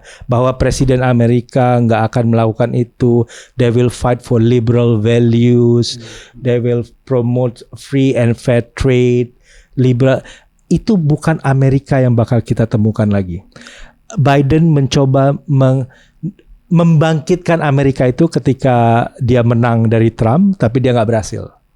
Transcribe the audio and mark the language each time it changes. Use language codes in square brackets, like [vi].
[id] Bahwa presiden Amerika nggak akan melakukan itu. [en] They will fight for liberal values. They will promote free and fair trade. Liberal. [id] Itu bukan Amerika yang bakal kita temukan lagi. Biden mencoba membangkitkan Amerika itu ketika dia menang dari Trump, tapi dia nggak berhasil.